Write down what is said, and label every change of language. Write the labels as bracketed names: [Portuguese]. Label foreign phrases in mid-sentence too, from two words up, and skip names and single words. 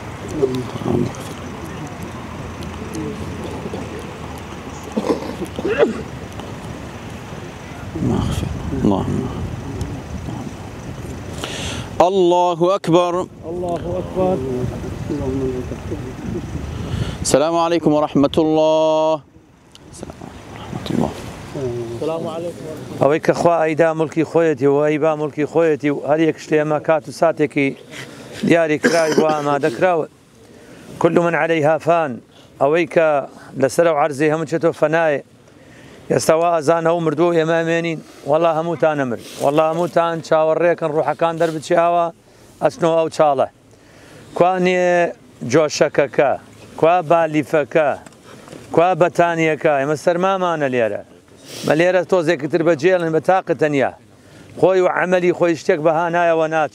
[Arabic] اللهم الله أكبر. الله أكبر. السلام عليكم ورحمة الله. السلام عليكم. [Central Kurdish] ئەوەی کە خوا ئەیدا مڵکی خۆیەتی و ئەیبا مڵکی خۆیەتی و هەر یەک شتێ ئەمە کات و ساتێکی دیاری کراوی بۆ ئامادەکراوە. [Arabic] كل من عليها فان [Central Kurdish] ئەوەی کە لەسەر و عەرزی هەموو چێتۆ فەنایە. ئێستا وا ئەزان ئەو مردوو ئێمامێنین وەڵا هەمووتان نەمر وەڵا هەمووتان چاوەڕێکن ڕوحەکان دەربچیاوە ئەچنەوە ئەو چاڵە. کوانێ جۆشەکەکە کوا بالیفەکە کوا بەتانیەکە ئێمە سەرمامانە لێرە مە لێرە تۆزێکتر بەجێڵن بە تاقە تەنیا خۆی و عەمەلی خۆی شتێک بەها نایەوە ناچێت.